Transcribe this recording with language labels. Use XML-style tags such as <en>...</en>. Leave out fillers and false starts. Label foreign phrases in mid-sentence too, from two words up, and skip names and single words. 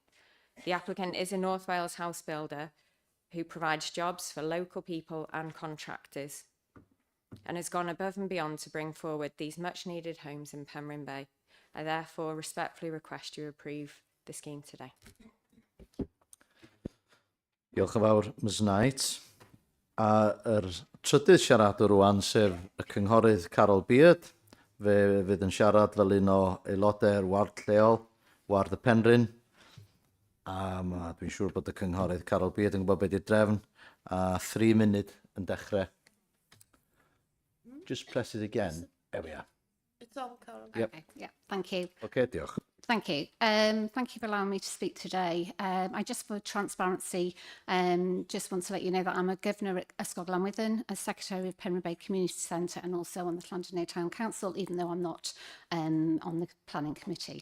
<en>The applicant is a North Wales house builder who provides jobs for local people and contractors, and has gone above and beyond to bring forward these much needed homes in Penryn Bay. I therefore respectfully request you approve the scheme today.</en> <cy>Diolch yn fawr, Ms Knight. A trydydd siaradwr rwan, sef y cynghorydd Carol Beard, fe fydd yn siarad fel un o aelodau'r ward lleol, ward y Penryn. A dwi'n siŵr bod y cynghorydd Carol Beard yn gwybod beth ydy'r drefn. A 3 munud yn dechrau.</cy> <en>Just press it again. There we are. It's on, Carol. Yep. Okay, yeah, thank you.</en> <cy>Okay, diolch.</cy> <en>Thank you. Thank you for allowing me to speak today. I just, for transparency, just want to let you know that I'm a governor at Ysgol Glanwithin, a secretary of Penryn Bay Community Centre, and also on the Llandudno Town Council, even though I'm not on the planning committee.</en>